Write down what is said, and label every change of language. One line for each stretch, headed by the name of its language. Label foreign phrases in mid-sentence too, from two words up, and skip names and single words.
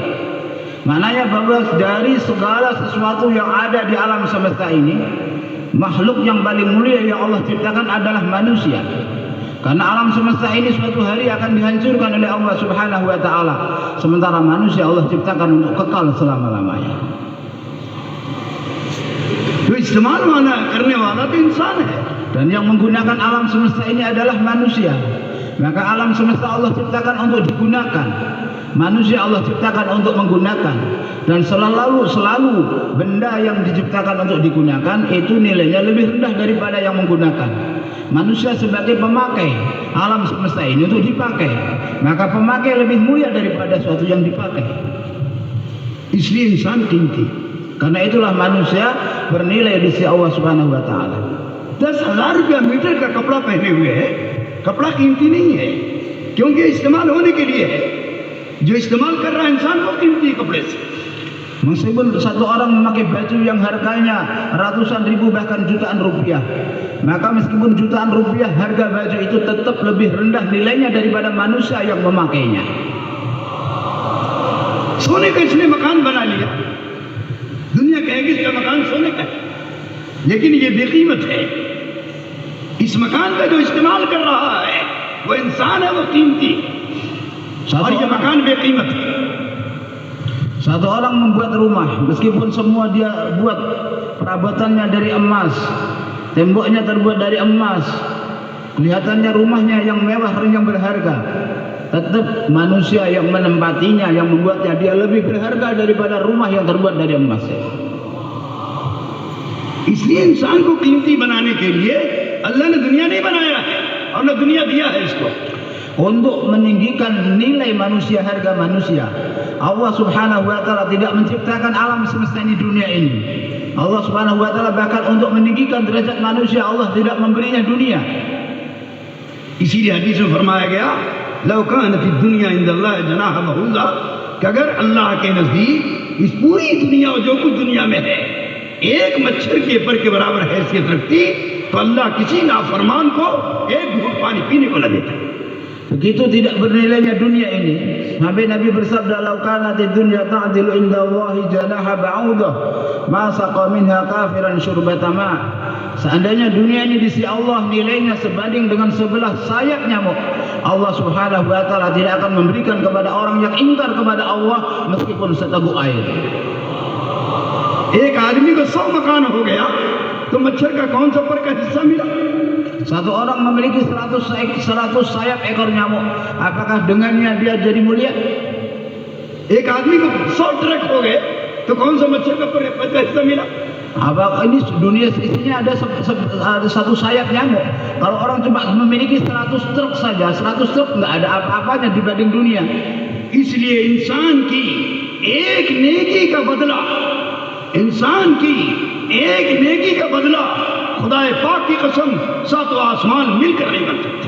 Indonesian: Maknanya bahwa dari segala sesuatu yang ada di alam semesta ini, makhluk yang paling mulia yang Allah ciptakan adalah manusia. Karena alam semesta ini suatu hari akan dihancurkan oleh Allah
Arabic: سبحانه وتعالى,
Indonesian: sementara manusia Allah ciptakan untuk kekal selama-lamanya.
Hindi: तो इस्तेमाल वाला करने वाला तो इंसान है.
Indonesian: Dan yang menggunakan alam semesta ini adalah manusia. Maka alam semesta Allah ciptakan untuk digunakan, manusia Allah ciptakan untuk menggunakan. Dan selalu benda yang diciptakan untuk digunakan itu nilainya lebih rendah daripada yang menggunakan. Manusia sebagai pemakai alam semesta ini untuk dipakai, maka pemakai lebih mulia daripada suatu yang dipakai.
Hindi: इसलिए इंसान कीमती.
Indonesian: Karena itulah manusia bernilai di sisi Allah
Arabic: سبحانه وتعالى.
Hindi: 10,000 रुपया मीटर का कपड़ा पहने हुए है, कपड़ा कीमती नहीं है, क्योंकि इस्तेमाल होने के लिए है. जो इस्तेमाल कर रहा है इंसान वो कीमती है कपड़े से.
Indonesian: Meskipun satu orang memakai baju yang harganya ratusan ribu bahkan jutaan rupiah, maka meskipun jutaan rupiah harga baju itu tetap lebih rendah nilainya daripada manusia yang memakainya.
Hindi: सोने का इसने मकान बना लिया, दुनिया कहेगी इसका मकान सोने का है, लेकिन ये बेकीमत है. इस मकान का जो इस्तेमाल कर रहा है वो इंसान है, वो कीमती, और ये मकान बेकीमत है.
Indonesian: Satu orang membuat rumah, meskipun semua dia buat perabotannya dari emas, temboknya terbuat dari emas, kelihatannya rumahnya yang mewah, yang berharga, tetap manusia yang menempatinya, yang membuatnya dia lebih berharga daripada rumah yang terbuat dari emas.
Hindi: इसलिए इंसान को कीमती बनाने के लिए अल्लाह ने दुनिया नहीं बनाया है और न दुनिया दिया है इसको.
Indonesian: Untuk meninggikan nilai manusia, harga manusia, Allah
Arabic: سبحانه وتعالى
Indonesian: tidak menciptakan alam semesta ini, dunia ini. Allah
Arabic: سبحانه وتعالى
Indonesian: bahkan untuk meninggikan derajat manusia Allah tidak memberinya dunia.
Hindi: इसीलिए हदीस में फरमाया गया
Arabic: لو كان في الدنيا عند الله جناح بعوضة,
Hindi: कि अगर अल्लाह के नजदीक इस पूरी दुनिया और जो कुछ दुनिया में है एक मच्छर के पर के बराबर हैसियत रखती तो अल्लाह किसी नाफरमान को एक घूंट पानी पीने को न देता.
Indonesian: Begitu tidak bernilainya dunia ini, sampai Nabi bersabda,
Arabic: "لو كانت الدنيا تعدل عند الله جناح بعوضة ما سقى منها كافرا شربة ماء."
Indonesian: Seandainya dunia ini di sisi Allah nilainya sebanding dengan sebelah sayap nyamuk, Allah
Arabic: سبحانه وتعالى
Indonesian: tidak akan memberikan kepada orang yang ingkar kepada Allah meskipun seteguk air.
Hindi: एक आदमी को 100 मकान हो गया तो मच्छर का कौन सा पर का हिस्सा मिला?
Indonesian: Satu orang memiliki 100 sayap ekor nyamuk, apakah dengannya dia jadi mulia?
Hindi: एक आदमी को 100 ट्रक हो गए तो कौन सा मच्छर का पर का हिस्सा मिला?
Indonesian: Apakah ini dunia isinya ada satu sayap nyamuk? Kalau orang cuma memiliki 100 truk saja, 100 truk nggak ada apa-apanya dibanding dunia.
Hindi: इसलिए इंसान की एक नेकी का बदला, इंसान की एक नेकी का बदला खुदाए पाक की कसम सातों आसमान मिलकर नहीं बन सकते.